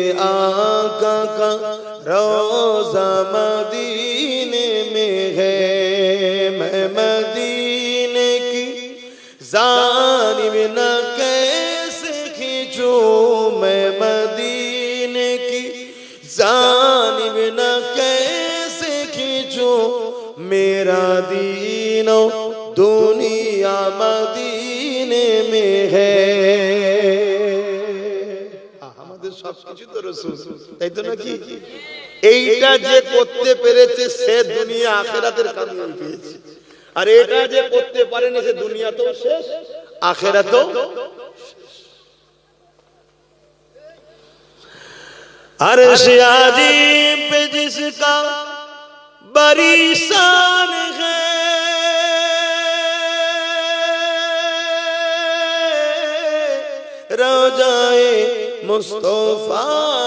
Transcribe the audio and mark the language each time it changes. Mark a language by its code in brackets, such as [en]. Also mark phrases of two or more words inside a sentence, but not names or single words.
[ur] آقا کا روضہ مدینے میں ہے، میں مدینے کی جانب نہ کیسے کھینچوں، میں مدینے کی جانب نہ کیسے کھینچوں، میرا دین و دنیا مدینے میں ہے۔ [bn] আমাদের সবকিছু তো রাসূল, তাই তো নাকি? এইটা যে করতে পেরেছে সে দুনিয়া আখিরাতের কামিয়াবি পেয়েছে, আর এটা যে করতে পারেনি সে দুনিয়াতেও শেষ আখিরাতেও। [ur] عرش عظیم پہ جس کا بڑی شان ہے، روضۂ مصطفیٰ